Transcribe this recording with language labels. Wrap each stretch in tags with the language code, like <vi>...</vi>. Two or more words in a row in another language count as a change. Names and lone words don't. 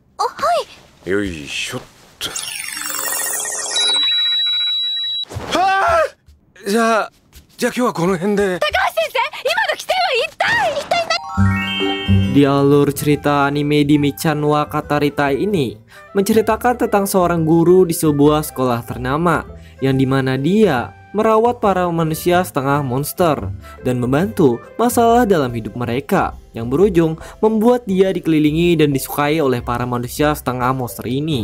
<ja>あ、はい。よいしょっと。はあ、じゃあ今日はこの辺で。高橋先生、今の規定は一体</ja> <id>Di alur cerita anime di Michan wa Kataritai ini menceritakan tentang seorang guru di sebuah sekolah ternama yang dimana dia merawat para manusia setengah monster dan membantu masalah dalam hidup mereka yang berujung membuat dia dikelilingi dan disukai oleh para manusia setengah monster ini.</id>